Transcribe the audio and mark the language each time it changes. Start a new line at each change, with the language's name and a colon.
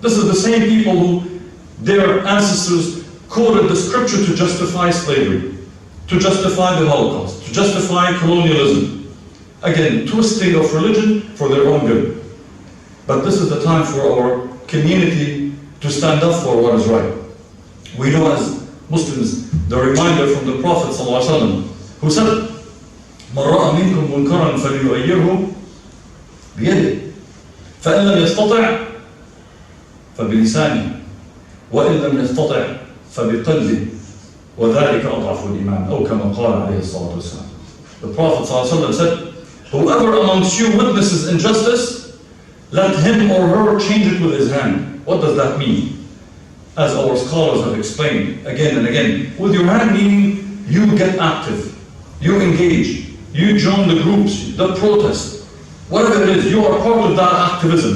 English: This is the same people who their ancestors quoted the scripture to justify slavery, to justify the Holocaust, to justify colonialism. Again, twisting of religion for their own good. But this is the time for our community to stand up for what is right. We know as Muslims the reminder from the Prophet ﷺ, who said,
Arabic: مَنْ رَأَى مِنْكُمْ مُنْكَرًا فَلْيُغَيِّرْهُ بِيَدِهِ فَإِنْ لَمْ يَسْتَطِعْ فَبِلِسَانِهِ وَإِنْ لَمْ يَسْتَطِعْ فَبِقَلْبِهِ وَذَلِكَ أَضْعَفُ الْإِيمَانِ أو كما قال عليه الصلاة والسلام.
English: The Prophet ﷺ said, whoever amongst you witnesses injustice, let him or her change it with his hand. What does that mean? As our scholars have explained again and again, with your hand meaning you get active, you engage, you join the groups, the protest, whatever it is, you are part of that activism.